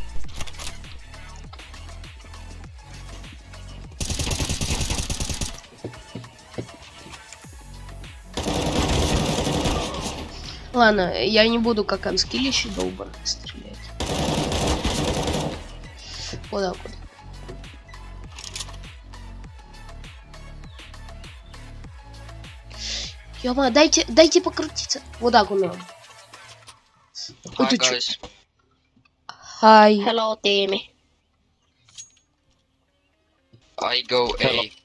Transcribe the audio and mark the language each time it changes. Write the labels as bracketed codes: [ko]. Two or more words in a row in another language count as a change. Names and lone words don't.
[ru] Ладно, я не буду как анскилище долбанно стрелять. Вот так вот. Ёма, дайте покрутиться. Вот так вот надо. [en] Hi guys. Hi. Hello, team. I go A.